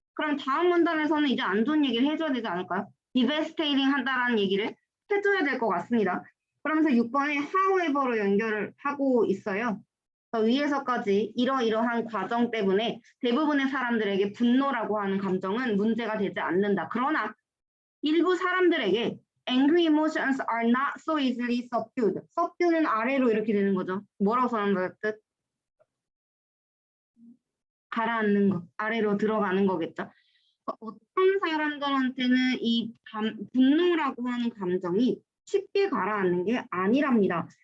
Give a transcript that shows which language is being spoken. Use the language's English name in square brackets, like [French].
[Korean] 그럼 다음 문단에서는 이제 안 좋은 얘기를 해줘야 되지 않을까요? devastating 한다라는 얘기를 해줘야 될 것 같습니다. 그러면서 6번에 however로 연결을 하고 있어요. 위에서까지 이러이러한 과정 때문에 대부분의 사람들에게 분노라고 하는 감정은 문제가 되지 않는다. 그러나 일부 사람들에게 [English] angry emotions are not so easily subdued. [Korean] subdue는 아래로 이렇게 되는 거죠. 뭐라고 써놓은 뜻? 가라앉는 거, 아래로 들어가는 거겠죠. 어떤 사람들한테는 이 분노라고 하는 감정이 쉽게 가라앉는 게 아니랍니다.